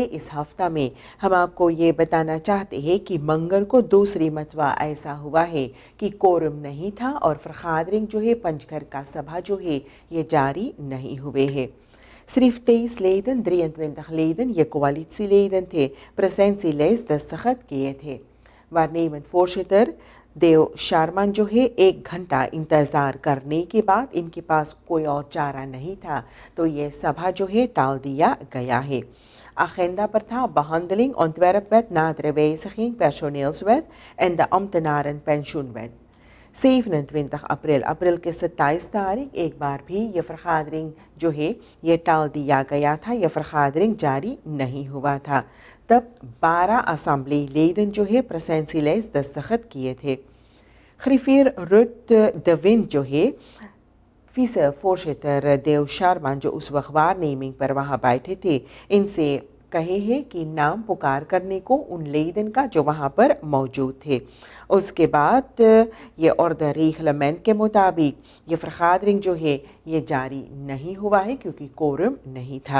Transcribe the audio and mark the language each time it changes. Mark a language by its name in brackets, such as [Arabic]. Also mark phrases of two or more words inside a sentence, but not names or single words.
[Caribbean Hindustani] इस हफ्ता में हम आपको ये बताना चाहते हैं कि मंगल को दूसरी मरतबा ऐसा हुआ है कि कोरम नहीं था और फरखादरिंग जो है पंचघर का सभा जो है ये जारी नहीं हुए हैं। सिर्फ 23 leden, 23 leden ये coalitieleden थे presentielijst दस्तखत किए थे। [Dutch] waarnemend voorzitter [Caribbean Hindustani] देव शारमान जो है 1 घंटा इंतज़ार करने के बाद इनके पास कोई और चारा नहीं था तो ये सभा जो है टाल दिया गया है। [Dutch] Agenda [Caribbean Hindustani] पर था [Dutch] behandeling ontwerpwet, nadere wijziging, personeelswet en de ambtenarenpensioenwet। [Caribbean Hindustani] 27 अप्रैल के 27 तारीख एक बार भी ये फरखादरिंग जो है ये टाल दिया गया था, ये फरखादरिंग जारी नहीं हुआ था। तब 12 [Dutch] assemblee leden [Caribbean Hindustani] जो है presentielijst दस्तखत किए थे। ग्रिफियर रुट de Wind जो है vice-voorzitter देव शारमान जो उस वक्त waarneming पर वहाँ बैठे थे इनसे कहे हैं कि नाम पुकार करने को उन लेडन का जो वहाँ पर मौजूद थे। उसके बाद ये [Dutch] orde reglement [Caribbean Hindustani] के मुताबिक ये फरखादरिंग जो है ये जारी नहीं हुआ है क्योंकि कोरम नहीं था।